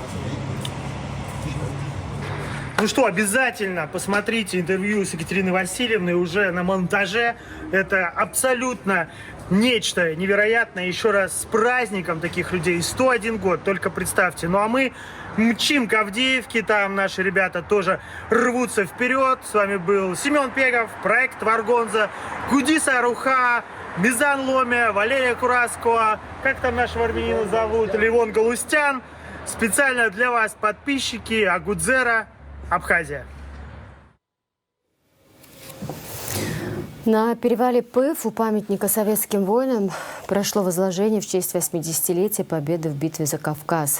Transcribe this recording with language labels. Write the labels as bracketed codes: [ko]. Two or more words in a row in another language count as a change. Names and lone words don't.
[ru] Ну что, обязательно посмотрите интервью с Екатериной Васильевной уже на монтаже. Это абсолютно нечто невероятное. Еще раз с праздником таких людей. 101 год, только представьте. Ну а мы мчим к Авдеевке, там наши ребята тоже рвутся вперед. С вами был Семен Пегов, проект Варгонза, Гудиса Руха, Мизан Ломе, Валерия Кураско, как там нашего армянина зовут, Левон Галустян. Специально для вас подписчики Агудзера, Абхазия. На перевале Пыв у памятника советским воинам прошло возложение в честь 80-летия победы в битве за Кавказ.